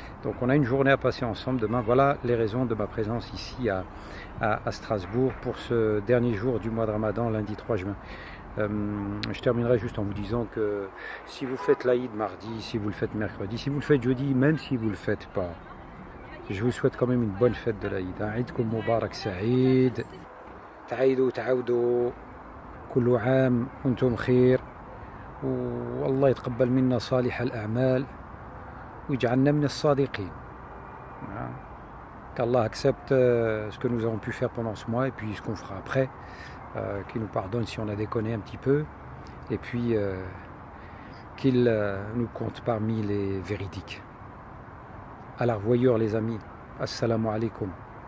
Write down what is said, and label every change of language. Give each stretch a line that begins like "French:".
French: Donc on a une journée à passer ensemble demain. Voilà les raisons de ma présence ici à Strasbourg pour ce dernier jour du mois de Ramadan, lundi 3 juin. Je terminerai juste en vous disant que si vous faites l'Aïd mardi, si vous le faites mercredi, si vous le faites jeudi, même si vous ne le faites pas, je vous souhaite quand même une bonne fête de l'Aïd.
Arabic: Aïdkoum Moubarak Saïd. Ta'aïdou, ta'aoudou. كل عام وانتم خير والله يتقبل منا صالح الأعمال ويجعلنا من الصادقين.
French: Qu'Allah accepte ce que nous avons pu faire pendant ce mois et puis ce qu'on fera après, qu'il nous pardonne si on a déconné un petit peu et puis qu'il nous compte parmi les véridiques. À la revoyure les amis, assalamu alaikum.